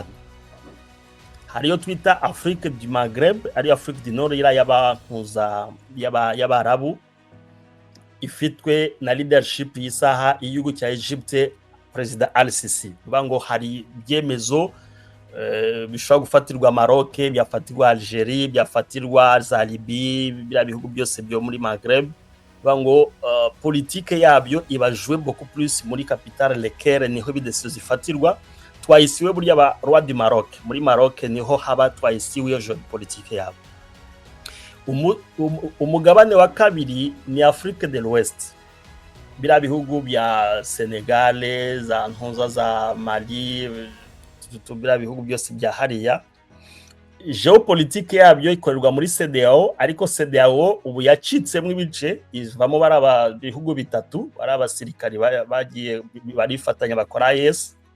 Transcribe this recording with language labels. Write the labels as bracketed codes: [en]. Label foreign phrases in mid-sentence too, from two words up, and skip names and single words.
[rw] Hariyo twita Afrique du Maghreb, ari Afrique du Nord y'Abarabu, ifitwe na leadership y'isaha igihugu cya Egypte President Al-Sisi. Bivuga ngo hari byemezo bishobora gufatirwa Maroc, byafatirwa Algerie, byafatirwa za Libye, bya bihugu byose byo muri Maghreb. Bivuga ngo politique yabyo ibajwe [fr] beaucoup plus [rw] muri capitale Le Caire, niho bidesiyo zifatirwa. Twayisiwe burya ba [fr] roi du Maroc, [rw] muri Maroc niho haba twayisiwe yo politique yabo. Umugabane wa kabiri ni Afrique de l'Ouest, bira bihugu bya Senegal, za Ntonza, za Mali, bira bihugu byose bya hariya. Geopolitique yabyo ikorerwa muri CEDEAO, ariko CEDEAO ubu yacitsemo ibice, ivamo baraba bihugu bitatu, baraba abasirikari bagiye barifatanya bakora IS.